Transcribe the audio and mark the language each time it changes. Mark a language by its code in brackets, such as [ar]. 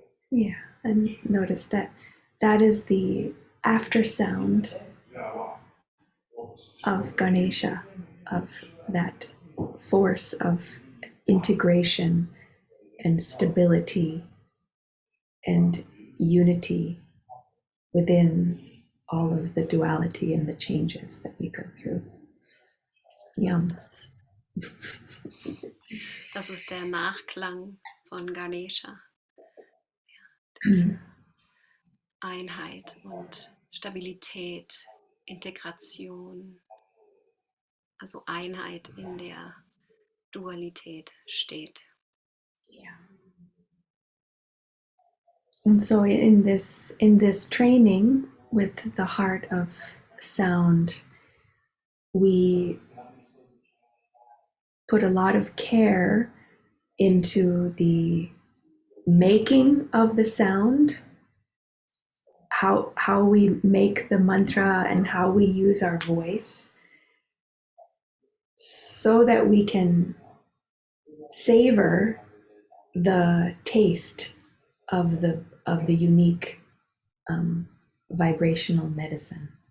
[en] Yeah, and notice that that is the after sound of Ganesha, of that force of integration and stability and unity within all of the duality and the changes that we go through. Yum. [de] Das ist der Nachklang von Ganesha. Einheit und Stabilität, Integration, also Einheit in der Dualität steht. [en] Yeah. And so in this training with the heart of sound, we put a lot of care into the making of the sound, how we make the mantra and how we use our voice so that we can savor the taste of the unique vibrational medicine.